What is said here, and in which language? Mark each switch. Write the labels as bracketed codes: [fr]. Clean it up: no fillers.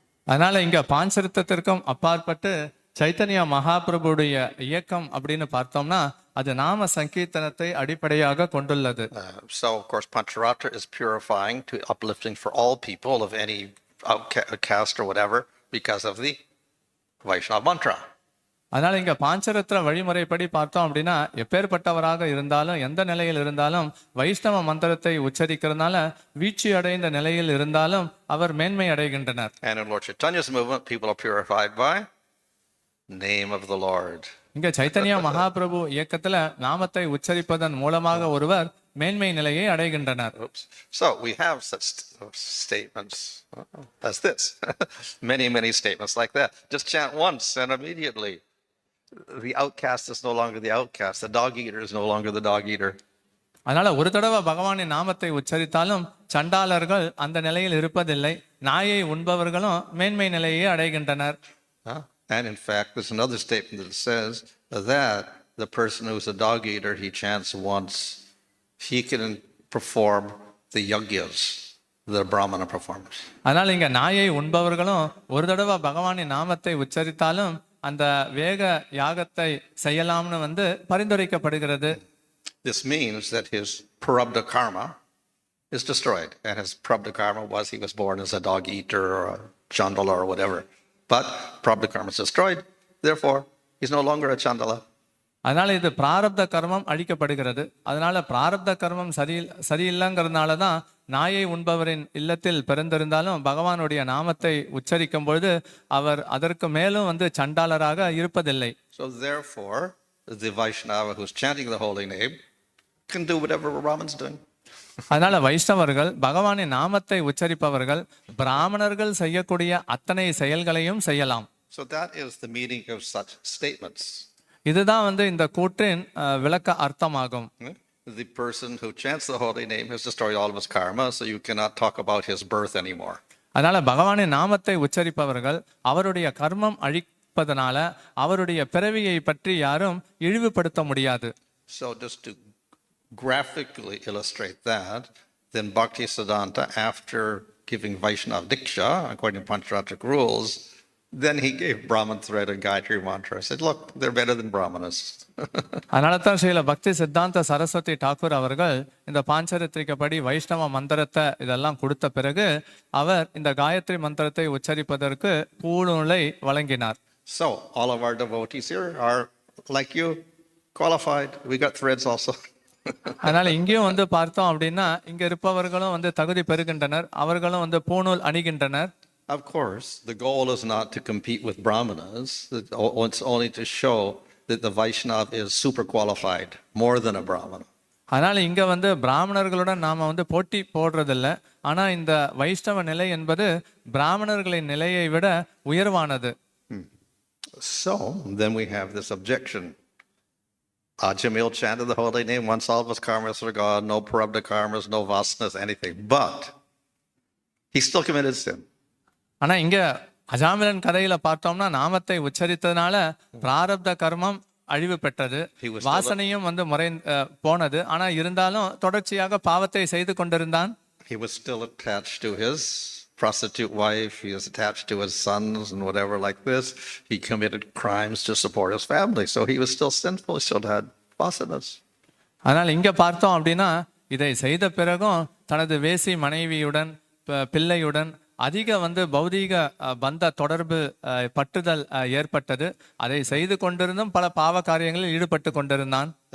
[ta] அதனால இங்க பாஞ்சரத்திற்கும் அப்பாற்பட்டு சைத்தன்ய மகாபிரபுடைய இயக்கம் அப்படின்னு பார்த்தோம்னா அது நாம சங்கீர்த்தனத்தை அடிப்படையாக கொண்டுள்ளது. [en] So of course Pancharatra is purifying to uplifting for all people of any caste or whatever because of the Vaishnava mantra. [ta] அதனால இங்க பாஞ்சரத்ன வழிமுறைப்படி பார்த்தோம் அப்படின்னா எப்பேற்பட்டவராக இருந்தாலும் எந்த நிலையில் இருந்தாலும் வைஷ்ணவ மந்திரத்தை உச்சரிக்கிறதுனால வீழ்ச்சி அடைந்த நிலையில் இருந்தாலும் அவர் மேன்மை அடைகின்றனர். [en] And in Lord Chaitanya's movement, people are purified by name of the Lord. [ta] இங்க சைத்தன்ய மகாபிரபு இயக்கத்துல நாமத்தை உச்சரிப்பதன் மூலமாக ஒருவர் மேன்மை நிலையை அடைகின்றனர். [en] So we have such statements as this. many statements like that. Just chant once and immediately the outcast is no longer the outcast. The dog eater is no longer the dog eater. [ta] அதனால ஒரு தடவை பகவானின் நாமத்தை உச்சரித்தாலும் சண்டாளர்கள் அந்த நிலையில் இருப்பதில்லை, நாயை உண்பவர்களும் மேன்மை நிலையை அடைகின்றனர். [en] And in fact, there's another statement that says that the person who's a dog eater, he chants once, he can perform the yagyas, the Brahmana performers. [ta] அதனால இங்க நாயை உண்பவர்களும் ஒரு தடவை பகவானின் நாமத்தை உச்சரித்தாலும் அந்த வேக யாகத்தை செய்யலாம்னு வந்து பரிந்துரைக்கப்படுகிறது. [en] This means that his prarabdha karma is destroyed, and his prarabdha karma was he was born as a dog eater or a chandala or whatever. But prarabdha karma is destroyed, therefore he's no longer a chandala. [ta] அதனால இது பிராரப்த கர்மம் அழிக்கப்படுகிறது. அதனால பிராரப்த கர்மம் சரியில்லைங்கிறதுனால தான் நாயை உண்பவரின் இல்லத்தில் பிறந்திருந்தாலும் பகவானுடைய நாமத்தை உச்சரிக்கும் பொழுது அவர் அதற்கு மேலும் வந்து சண்டாளராக இருப்பதில்லை. [en] So therefore the Vaishnava who's chanting the holy name can do whatever Brahman's doing. [ta] அதனால வைஷ்ணவர்கள் பகவானின் நாமத்தை உச்சரிப்பவர்கள் பிராமணர்கள் செய்யக்கூடிய அத்தனை செயல்களையும் செய்யலாம். [en] So that is the meaning of such statements. [ta] இதுதான் வந்து இந்த கூற்றின் விளக்க அர்த்தமாகும். [en] The person who chants the holy name has destroyed all of his karma, so you cannot talk about his birth anymore. [ta] அதனால பகவானின் நாமத்தை உச்சரிப்பவர்கள் அவருடைய கர்மம் அழிப்பதனால அவருடைய பிறவியை பற்றி யாரும் இழிவுபடுத்த முடியாது. [en] So just to graphically illustrate that, then Bhaktisiddhanta, after giving Vaishnava Diksha, according to Pancharatric rules, then he gave Brahman thread and Gayatri mantra. I said, look, they're better than Brahmanas. [ta] அதனால தான் ஸ்ரீல பக்தி சித்தாந்த சரஸ்வதி டாக்கூர் அவர்கள் இந்த பாஞ்சரித்திரிக்கப்படி வைஷ்ணவ மந்திரத்தை இதெல்லாம் கொடுத்த பிறகு அவர் இந்த காயத்ரி மந்திரத்தை உச்சரிப்பதற்கு பூநூலை வழங்கினார். [en] So all of our devotees here are like you, qualified. We got threads also. [ta] அதனால இங்கேயும் வந்து பார்த்தோம் அப்படின்னா இங்க இருப்பவர்களும் வந்து தகுதி பெறுகின்றனர், அவர்களும் வந்து பூநூல் அணிகின்றனர். [en] Of course, the goal is not to compete with Brahmanas. It's only to show that the Vaishnava is super qualified, more than a Brahmana. [ta] அதனால இங்க வந்து பிராமணர்களுடன் நாம வந்து போட்டி போடுறதில்லை, ஆனா இந்த வைஷ்ணவ நிலை என்பது பிராமணர்களின் நிலையை விட உயர்வானது. [en] So then we have this objection. Ajamil chanted the holy name, once all of his karmas are gone, no prarabdha karmas, no vasanas, anything. But he still committed sin. [ta] ஆனா இங்க அஜாமிலன் கதையில பார்த்தோம்னா நாமத்தை உச்சரித்ததுனால பிராரப்த கர்மம் அழிவு பெற்றது, வாசனையும் வந்து போனது. ஆனா இருந்தாலும் தொடர்ச்சியாக பாவத்தை செய்து கொண்டிருந்தான். [en] He was still attached to his prostitute wife, he was attached to his sons and whatever like this. He committed crimes to support his family, so he was still sinful, he still had vasanas. [ta] ஆனால் இங்க பார்த்தோம் அப்படின்னா இதை செய்த பிறகும் தனது வேசி மனைவியுடன் பிள்ளையுடன் அதிக வந்து பௌதீக பந்த தொடர்பு பட்டுதல் ஏற்பட்டது. அதை செய்து கொண்டிருந்தும் பல பாவ காரியங்களில் ஈடுபட்டு கொண்டிருந்தான்.